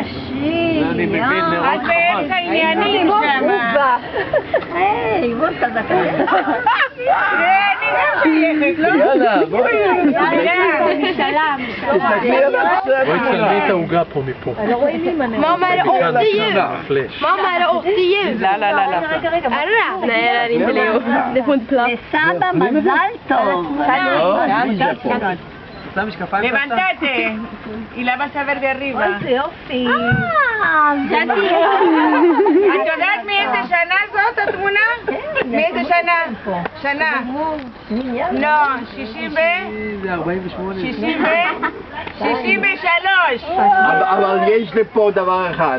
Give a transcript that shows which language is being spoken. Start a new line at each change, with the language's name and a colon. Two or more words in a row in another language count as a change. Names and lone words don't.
Hebrew: אני מבין מאוד את באמצע עניינים שם. היי, בוא תדקה. אני גם שייכת, לא? יאללה, בואי. משלם. בואי תצלמי את העוגה פה מפה. לא רואים לי מנה.
Swedish: Mamma, är det 80 jul?
Hebrew: פלאש.
Swedish: Mamma, är det 80 jul?
Hebrew: רגע.
Swedish: Är det det? Nej, det är inte Leo. Det får inte plats.
Hebrew: לסבא מזל טוב.
Spanish: Levantate y la vas a ver de arriba.
Hebrew: איזה יופי. את יודעת מאיזה שנה זאת התמונה? מאיזה שנה? שנה. לא, 63. אבל יש לי פה דבר אחד.